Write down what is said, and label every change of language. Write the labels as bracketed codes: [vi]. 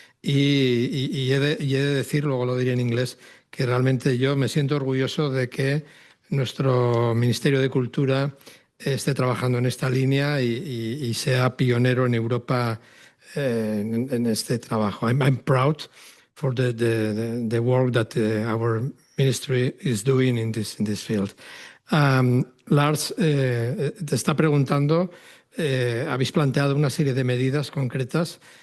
[es] Y he de decir, luego lo diré en inglés, que realmente yo me siento orgulloso de que nuestro Ministerio de Cultura esté trabajando en esta línea y sea pionero en Europa en este trabajo. [en] I'm proud for the work that our ministry is doing in this field. [es] Lars te está preguntando, habéis planteado una serie de medidas concretas.